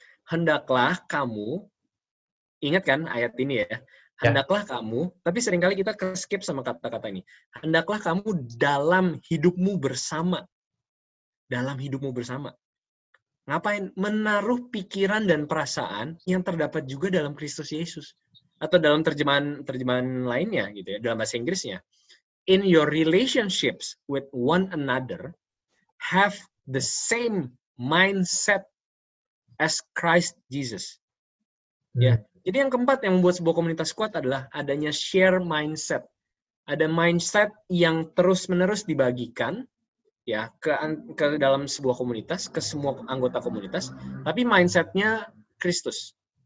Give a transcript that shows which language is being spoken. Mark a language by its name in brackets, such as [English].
[Indonesian] Hendaklah kamu, ingat kan ayat ini ya, hendaklah kamu, tapi seringkali kita skip sama kata-kata ini. Hendaklah kamu dalam hidupmu bersama. Dalam hidupmu bersama. Ngapain? Menaruh pikiran dan perasaan yang terdapat juga dalam Kristus Yesus. Atau dalam terjemahan lainnya gitu ya, dalam bahasa Inggrisnya. [English] In your relationships with one another, have the same mindset as Christ Jesus. [Indonesian] Ya. Jadi yang keempat yang membuat sebuah komunitas kuat adalah adanya share mindset. Ada mindset yang terus-menerus dibagikan ya ke dalam sebuah komunitas, ke semua anggota komunitas, tapi mindsetnya Kristus.